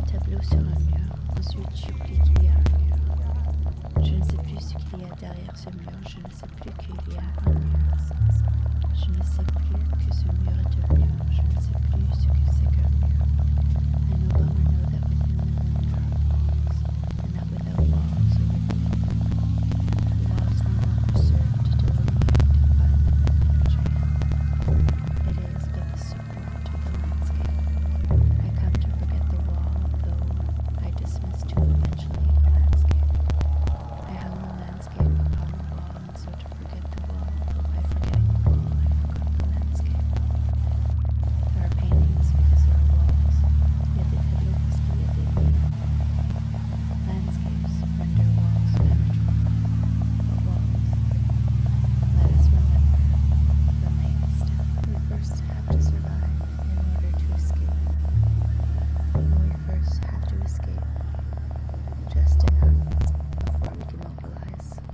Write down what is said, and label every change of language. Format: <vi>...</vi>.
<fr>photo sur un mur. Ensuite, j'oublie qu'il y a un mur. Je ne sais plus ce qu'il y a derrière ce mur. Je ne sais plus qu'il y a un mur. Je ne sais plus que ce mur est un mur. Je ne sais plus ce que c'est qu'un mur.</fr> <en>I no longer know that within the room there are walls, and that without walls there would be nothing. The walls no longer serve to delineate, define the room imagery. It is but the support to the landscape. I come to forget the wall, though I dismiss too eventually the landscape. I hung the landscape upon the wall, and so to forget the wall, though by forgetting the wall I forgot the landscape. There are paintings because there are walls.</en> <fr>Il y a des tableaux parce qu'il y a des murs.</fr> <en>Landscapes render walls penetrable. But walls, let us remember, remain still. We first have to survive in order to escape. And we first have to escape just enough before we demobilize.</en>